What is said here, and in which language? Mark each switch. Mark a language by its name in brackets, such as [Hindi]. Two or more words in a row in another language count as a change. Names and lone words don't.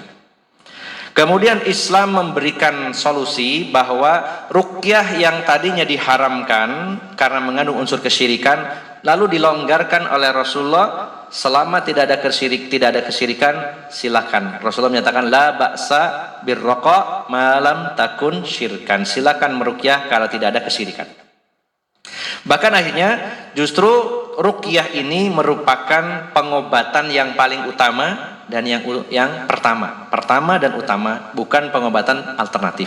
[Indonesian] Kemudian Islam memberikan solusi bahwa ruqyah yang tadinya diharamkan karena mengandung unsur kesyirikan, lalu dilonggarkan oleh Rasulullah. Selama tidak ada kesyirikan, silakan. Rasulullah menyatakan [Arabic] لا بأس بالرقى ما لم تكن شركا. [Indonesian] Silakan meruqyah kalau tidak ada kesyirikan. Bahkan akhirnya justru ruqyah ini merupakan pengobatan yang paling utama dan yang pertama dan utama, bukan pengobatan alternatif.